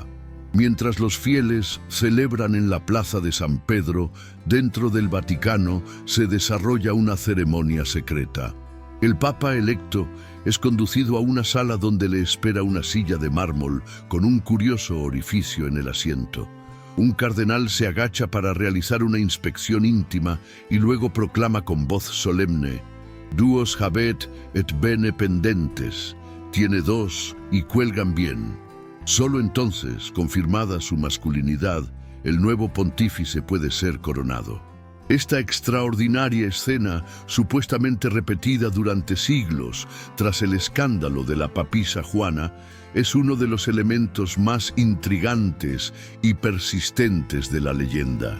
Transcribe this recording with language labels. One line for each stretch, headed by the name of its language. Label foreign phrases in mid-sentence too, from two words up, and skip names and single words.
Spanish: Mientras los fieles celebran en la Plaza de San Pedro, dentro del Vaticano se desarrolla una ceremonia secreta. El papa electo es conducido a una sala donde le espera una silla de mármol con un curioso orificio en el asiento. Un cardenal se agacha para realizar una inspección íntima y luego proclama con voz solemne:
Latin: «Duos habet et bene pendentes»,
Spanish: tiene dos y cuelgan bien. Solo entonces, confirmada su masculinidad, el nuevo pontífice puede ser coronado. Esta extraordinaria escena, supuestamente repetida durante siglos tras el escándalo de la papisa Juana, es uno de los elementos más intrigantes y persistentes de la leyenda.